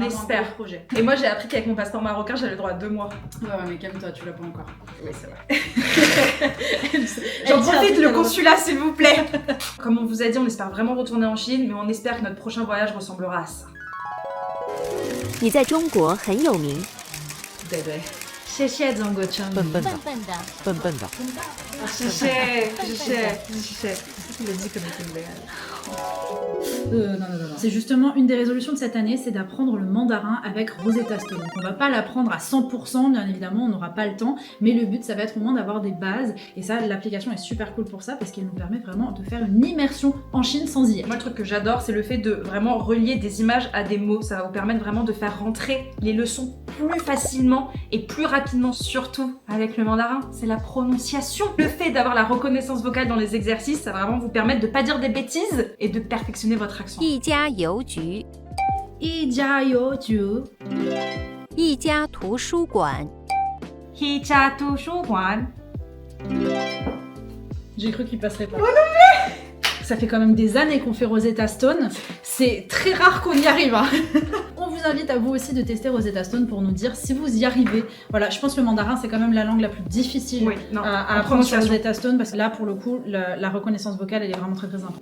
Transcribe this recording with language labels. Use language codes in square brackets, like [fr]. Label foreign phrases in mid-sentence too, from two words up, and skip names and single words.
[fr] espère. un gros projet. Et moi, j'ai appris qu'avec mon passeport marocain, j'avais le droit à 2 mois. Ouais, mais calme-toi, tu l'as pas encore. Oui, c'est vrai. J'en profite, le consulat, s'il vous plaît. Comme on vous a dit, on espère vraiment retourner en Chine, mais on espère que notre prochain voyage ressemblera à ça. [zh] 你在中国很有名。对对，谢谢张国强。笨笨的，笨笨的。 [fr] 谢谢。Il a dit qu'on était légal. Non. C'est justement une des résolutions de cette année, c'est d'apprendre le mandarin avec Rosetta Stone. Donc on va pas l'apprendre à 100%, bien évidemment, on n'aura pas le temps, mais le but ça va être au moins d'avoir des bases. Et ça, l'application est super cool pour ça parce qu'elle nous permet vraiment de faire une immersion en Chine sans y être. Moi, le truc que j'adore, c'est le fait de vraiment relier des images à des mots. Ça va vous permettre vraiment de faire rentrer les leçons plus facilement et plus rapidement, surtout avec le mandarin. C'est la prononciation. Le fait d'avoir la reconnaissance vocale dans les exercices, ça va vraiment vous permettre de pas dire des bêtises et de perfectionner votre accent. [zh] 一家邮局，一家邮局，一家图书馆，一家图书馆. [fr] J'ai cru qu'il passerait pas. Ça fait quand même des années qu'on fait Rosetta Stone. C'est très rare qu'on y arrive. Hein. On vous invite à vous aussi de tester Rosetta Stone pour nous dire si vous y arrivez. Voilà, je pense que le mandarin c'est quand même la langue la plus difficile à apprendre sur Rosetta Stone parce que là pour le coup la reconnaissance vocale elle est vraiment très importante.